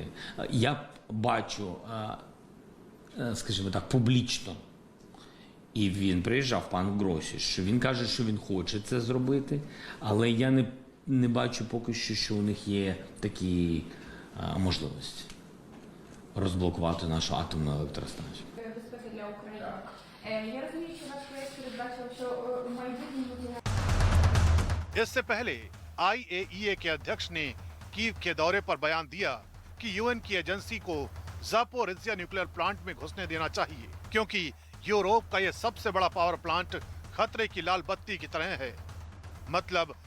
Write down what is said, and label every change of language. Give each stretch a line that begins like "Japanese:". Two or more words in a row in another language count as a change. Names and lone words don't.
Ukrainian: Я бачу, скажімо так, публічно, і він приїжджав, пан Гросі, що він каже, що він хоче це зробити, але я не бачу поки що у них є такі можливості розблокувати нашу атомну електростанцію. Безпеки для України. Я розумію, що наш проєкт передбачив, що у майбутньому...
Hindi: इससे पहले IAEA के अध्यक्ष ने कीव के दौरे पर बयान दिया कि UN की एजेंसी को ज़ापोरिज़िया
English: nuclear plant
Hindi: में घुसने देना चाहिए, क्योंकि यूरोप का यह सबसे बड़ा
English: power plant
Hindi: खतरे की लाल बत्ती की तरह है।